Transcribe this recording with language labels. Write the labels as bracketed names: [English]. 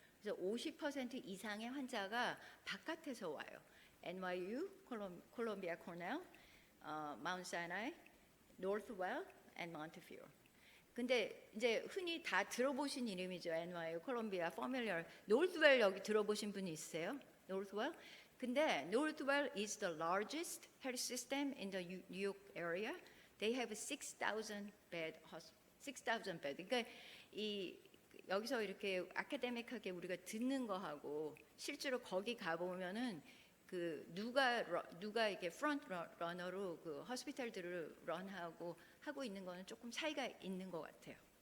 [Korean] 그래서 50% 이상의 환자가 바깥에서 와요. NYU, 콜롬비아 코넬, 마운트 사이나이, 노스웰, and 몬테피오르. 근데 이제 흔히 다 들어보신 이름이죠. NYU, 콜롬비아, 포뮬러. 노스웰 여기 들어보신 분이 있으세요? 노스웰? [English] 근데 노스웰 is the largest health system in the New York area. They have 6,000 bed. [Korean] 그러니까 이 여기서 이렇게 아카데믹하게 우리가 듣는 거하고 실제로 거기 가 보면은 그 누가 이게 프론트 러너로 그 호스피탈들을 하고 있는 거는 조금 차이가 있는 것 같아요.